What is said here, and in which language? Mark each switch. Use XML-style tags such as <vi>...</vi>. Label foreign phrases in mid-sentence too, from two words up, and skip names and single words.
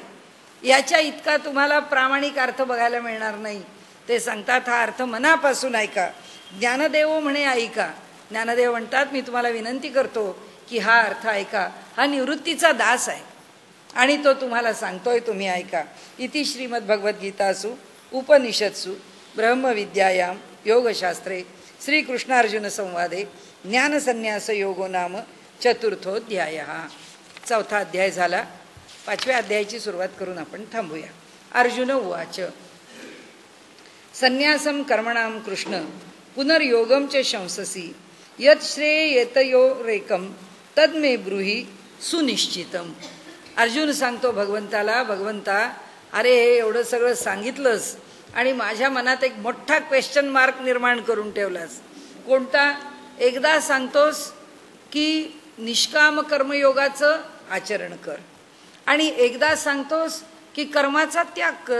<mr>याच्या इतका तुम्हाला प्रामाणिक अर्थ बघायला मिळणार नाही. ते सांगतात हा अर्थ मनापासून ऐका. ज्ञानदेव म्हणे ऐका. ज्ञानदेव म्हणतात मी तुम्हाला विनंती करतो की हा अर्थ ऐका. हा निवृत्तीचा दास आहे आणि तो तुम्हाला सांगतोय, तुम्ही ऐका.</mr> <sa>इति श्रीमद्भगवद्गीतासु उपनिषत्सु ब्रह्मविद्यायां योगशास्त्रे श्रीकृष्णार्जुन संवादे ज्ञानसन्यास योगो नाम चतुर्थोऽध्यायः.</sa> <mr>4था अध्याय झाला. 5व्या अध्यायाची सुरुवात करून आपण थांबूया.</mr> <sa>अर्जुन उवाच संन्यासं कर्मणां कृष्ण पुनर्योगं च शंससि यत् श्रेयेतयोरेकं तद्मे ब्रूहि सुनिश्चितम.</sa> <mr>अर्जुन सांगतो भगवंताला, भगवंता अरे एवढं सगळं सांगितलंस आणि माझ्या मनात एक मोठा</mr> <en>question mark</en> <mr>निर्माण करून ठेवलास. कोणता? एकदा सांगतोस की निष्काम कर्मयोगाचं आचरण कर आणि एकदा सांगतोस की कर्माचा त्याग कर.</mr>